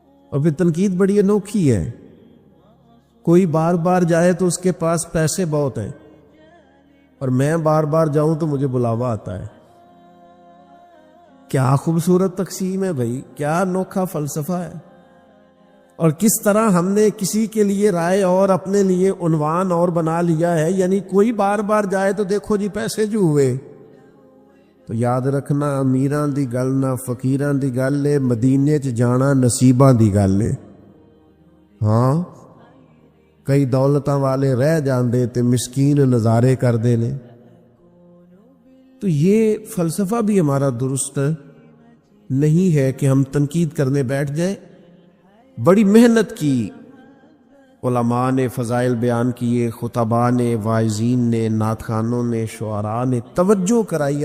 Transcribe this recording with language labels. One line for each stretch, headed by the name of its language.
Urdu: اور پھر تنقید بڑی انوکھی ہے. کوئی بار بار جائے تو اس کے پاس پیسے بہت ہیں، اور میں بار بار جاؤں تو مجھے بلاوا آتا ہے. کیا خوبصورت تقسیم ہے بھائی، کیا انوکھا فلسفہ ہے. اور کس طرح ہم نے کسی کے لیے رائے اور اپنے لیے عنوان اور بنا لیا ہے. یعنی کوئی بار بار جائے تو دیکھو جی پیسے جو ہوئے. تو یاد رکھنا،
Punjabi: امیراں دی گل نہ فقیراں دی گل ہے، مدینے چ جانا نصیباں دی گل ہے. ہاں، کئی دولتاں والے رہ جاندے تے مسکین نظارے کردے نے.
Urdu: تو یہ فلسفہ بھی ہمارا درست نہیں ہے کہ ہم تنقید کرنے بیٹھ جائیں. بڑی محنت کی علماء نے، فضائل بیان کیے، خطباء نے، واعظین نے، نعت خوانوں نے، شعراء نے توجہ کرائی.